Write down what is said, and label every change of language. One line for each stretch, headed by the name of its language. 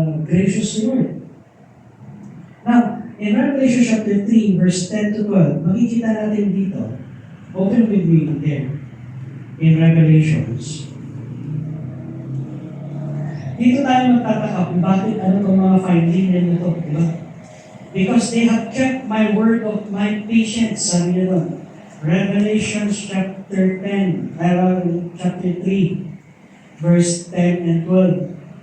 English: Gracious Lord. Now, in Revelation chapter 3, verse 10 to 12,
Filipino: makikita natin dito,
English: open with me there, in Revelations.
Filipino: Dito tayo magtataka kung bakit ano itong mga finding na ito, di ba?
English: Because they have kept my word of my patience,
Filipino: sabi niya doon.
English: Revelations chapter 10, chapter 3, verse 10 and 12.